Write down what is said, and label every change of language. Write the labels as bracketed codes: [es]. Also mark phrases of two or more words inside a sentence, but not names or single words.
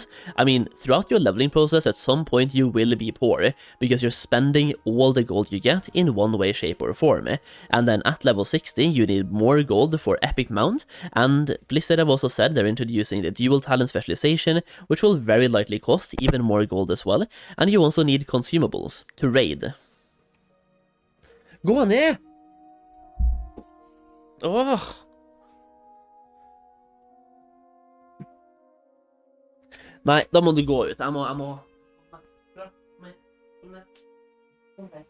[en] I mean, throughout your leveling process, at some point you will be poor, because you're spending all the gold you get in one way, shape or form. And then at level 60, you need more gold for epic mount, and Blizzard have also said they're introducing the dual talent specialization, which will very likely cost even more gold as well, and you also need consumables to raid. [no] Gå ned! Åh! Nei, da må du gå ut. Jeg må... Kom her.